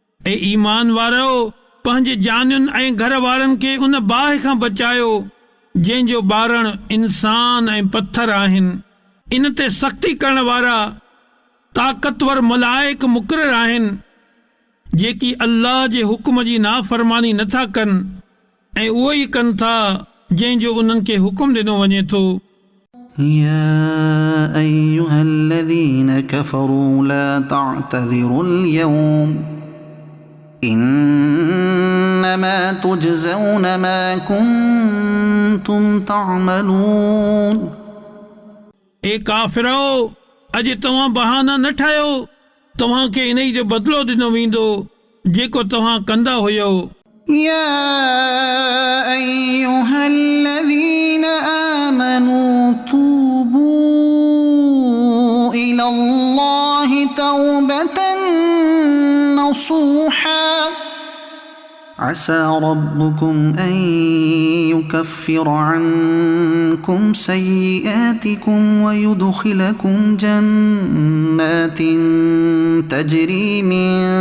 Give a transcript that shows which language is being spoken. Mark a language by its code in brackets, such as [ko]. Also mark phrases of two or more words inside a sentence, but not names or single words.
[sd] ऐं ईमान वारो पंहिंजे जानियुनि ऐं घर वारनि खे उन बाहि खां बचायो जंहिंजो ॿारण इंसान ऐं पत्थर आहिनि। इन ते सख़्ती करण वारा ताक़तवर मलाइक मुक़रर आहिनि जेकी अल्लाह जे हुक्म जी नाफ़रमानी नथा कनि ऐं उहो ई कनि था जंहिंजो उन्हनि खे हुकुम ॾिनो वञे थो। [ar] يا أيها الذين كفروا لا تعتذروا اليوم إنما تجزون ما كنتم تعملون [sd] ए काफ़िरो, अॼु तव्हां बहाना न ठाहियो, तव्हांखे इन जो बदिलो ॾिनो वेंदो जेको तव्हां कंदा हुयो। [ar] يا أيها الذين آمنوا توبوا إلى الله توبة نصوحا عسى ربكم أن يكفر عنكم سيئاتكم ويدخلكم جنات تجري من